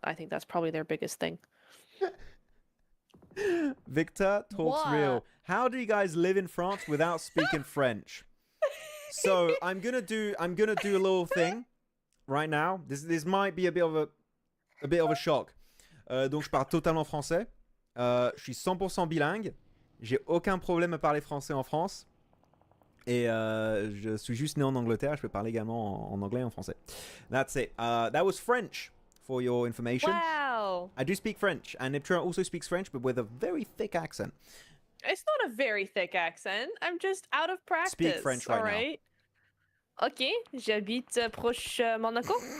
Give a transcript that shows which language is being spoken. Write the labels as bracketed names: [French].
[English] I think that's probably their biggest thing. Victor talks What? real. How do you guys live in France without speaking French? So I'm gonna do a little thing right now. This might be a bit of a shock. [French] Donc je parle totalement français. Je suis 100% bilingue. J'ai aucun problème à parler français en France. Et je suis juste né en Angleterre. Je peux parler également en anglais et en français. [English] That's it. That was French for your information. Wow. I do speak French, and Niptra also speaks French, but with a very thick accent. It's not a very thick accent. I'm just out of practice. Speak French right now. all right? [French] Ok, j'habite proche Monaco.